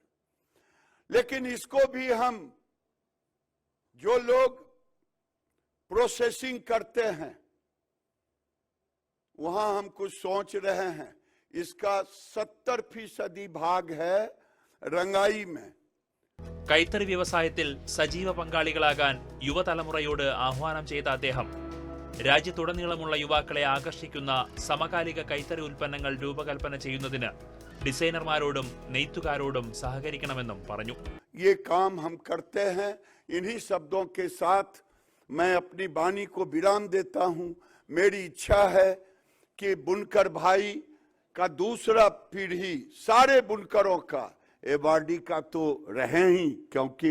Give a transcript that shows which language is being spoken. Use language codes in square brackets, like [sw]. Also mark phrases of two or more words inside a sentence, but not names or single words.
[hi] लेकिन इसको भी हम, जो लोग प्रोसेसिंग करते हैं, वहां हम कुछ सोच रहे हैं. इसका 70% भाग है रंगाई में. [ml] കൈത്തറി വ്യവസായത്തിൽ സജീവ പങ്കാളികളാകാൻ യുവതലമുറയോട് ആഹ്വാനം ചെയ്ത അദ്ദേഹം രാജ്യത്തുടനീളമുള്ള യുവാക്കളെ ആകർഷിക്കുന്ന സമകാലിക കൈത്തറി ഉൽപ്പന്നങ്ങൾ രൂപകൽപ്പന ചെയ്യുന്നതിന് ഡിസൈനർമാരോടും നെയ്ത്തുകാരോടും സഹകരിക്കണമെന്നും പറഞ്ഞു. [hi] ये काम हम करते हैं. इन्हीं शब्दों के साथ मैं अपनी वाणी को विराम देता हूं. मेरी इच्छा है कि बुनकर भाई का दूसरा पीढ़ी, सारे बुनकरों का, एवार्डी का तो रहे ही क्योंकि